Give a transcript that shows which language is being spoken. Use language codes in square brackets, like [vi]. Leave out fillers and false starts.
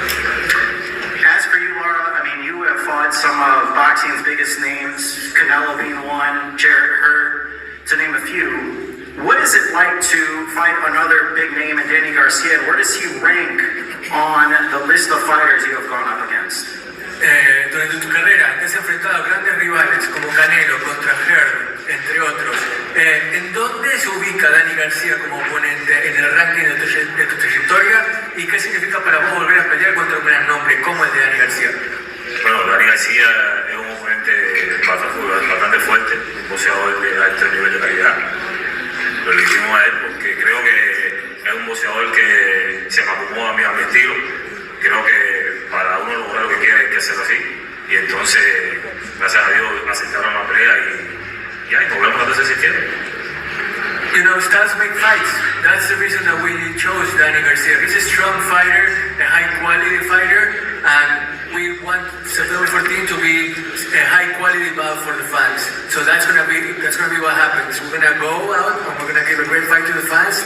[en] As for you, Lara, you have fought some of boxing's biggest names, Canelo being one, Jarrett Hurd, to name a few. What is it like to fight another big name in Danny Garcia? Where does he rank on the list of fighters you have gone up against? [es] Durante tu carrera te has enfrentado a grandes rivales como Canelo contra Hurd, entre otros. ¿En dónde se ubica Danny García como oponente en el ranking de tu trayectoria? ¿Y qué significa para vos volver a pelear contra un gran nombre como el de Danny García? Bueno, Danny García es un oponente bastante fuerte, un boxeador de alto nivel de calidad. Lo elegimos a él porque creo que es un boxeador que se me acomoda a mí, a mi estilo. Creo que para uno lograr lo que quiere hay que hacerlo así. Y entonces, gracias a Dios, aceptaron la pelea y nos vemos el 12 de septiembre. [en] styles make fights. That's the reason that we chose Danny Garcia. He's a strong fighter, a high quality fighter, and we want September 14 to be a high quality bout for the fans. So that's gonna be what happens. We're gonna go out and we're gonna give a great fight to the fans.